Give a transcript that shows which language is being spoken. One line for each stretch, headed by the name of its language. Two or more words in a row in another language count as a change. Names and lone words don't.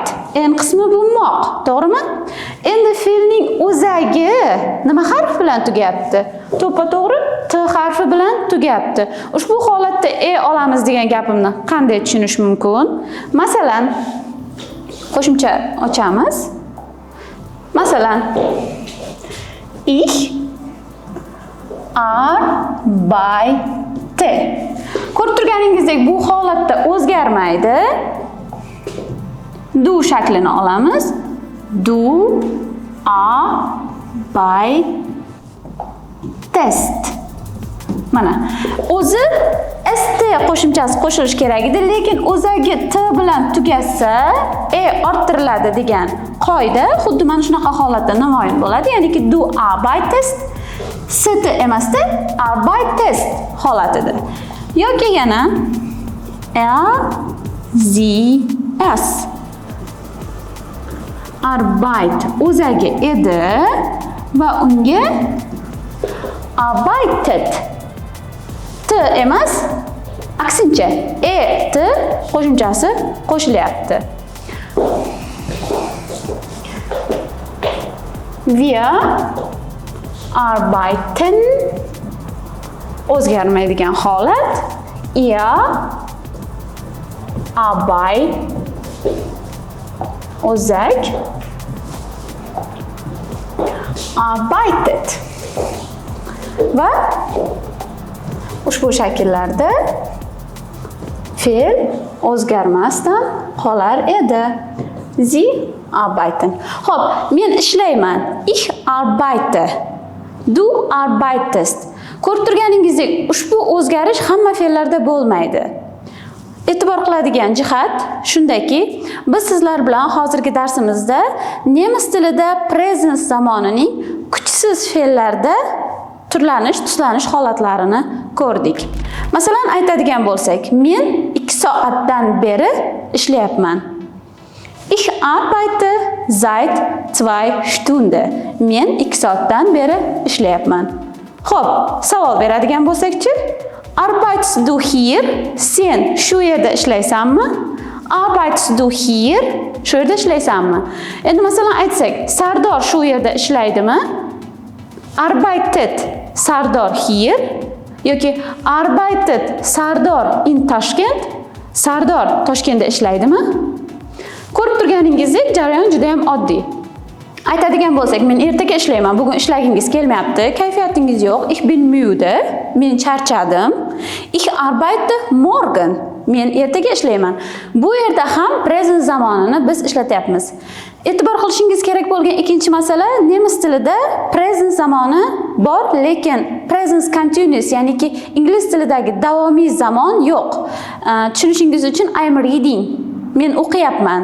Uzbek: En qismi bo'lmoq, to'g'rimi? Endi fe'lning o'zagi nima harf bilan tugayapti? To'ppa-to'g'ri t harfi bilan tugayapti. Ushbu holatda olamiz degan gapimni qanday tushunish mumkin? Masalan, qo'shimcha ochamiz. Masalan,
German: ich arbeite.
Uzbek: Ko'rib turganingizdek bu holatda o'zgarmaydi. Du shaklini olamiz. Du, test. Mana o'zi st qo'shimchasi qo'shilish kerak edi, lekin o'zagi t bilan tugasa orttiriladi degan qoida xuddi mana shunaqa holatda namoyon bo'ladi. Ya'niki
German: du arbeitest
Uzbek: st emasda arbeitest holatida. Yoki yana
German: sie es arbeit
Uzbek: o'zagi edi va unga arbeitet t emas, aksincha t qo'shimchasi qo'shilyapti.
German: Wir arbeiten
Uzbek: o'zgarmaydigan holat. Ihr o'zak arbeitet va ushbu shakllarda fe'l o'zgarmasdan qolar edi.
German: Sie arbeiten.
Uzbek: Xo'p, men ishlayman.
German: Ich arbeite. Du arbeitest.
Uzbek: Ko'rib turganingizdek, ushbu o'zgarish hamma fe'llarda bo'lmaydi. E'tibor qiladigan jihat shundaki, biz sizlar bilan hozirgi darsimizda nemis tilida presens zamonining kuchsiz fe'llarda turlanish, tuslanish holatlarini ko'rdik. Masalan, aytadigan bo'lsak, men 2 soatdan beri ishlayapman.
German: Ich arbeite seit 2 Stunden.
Uzbek: Men 2 soatdan beri ishlayapman. Xo'p, savol beradigan bo'lsak-chi?
German: Arbeitest du hier?
Uzbek: Sen shu yerda ishlaysanmi?
German: Arbeitest du hier?
Uzbek: Shu yerda ishlaysanmi? Endi masalan aytsak, Sardor shu yerda ishlaydimi?
German: Arbeitet Sardor hier? Yoki arbeitet Sardor in Toshkent?
Uzbek: Sardor Toshkentda ishlaydimi? Ko'rib turganingizdek, jarayon juda ham oddiy. Aytadigan bo'lsak, men ertaga ishlayman, bugun ishlagingiz kelmayapti, kayfiyatingiz yo'q,
German: ich bin müde,
Uzbek: men charchadim.
German: Ich arbeite morgen.
Uzbek: Men ertaga ishlayman. Bu yerda ham present zamonini biz ishlatyapmiz. E'tibor qilishingiz kerak bo'lgan ikkinchi masala, nemis tilida present zamoni bor, lekin
English: present continuous,
Uzbek: ya'niki ingliz tilidagi davomiy zamon yo'q. Tushunishingiz uchun
English: I am reading.
Uzbek: Men o'qiyapman.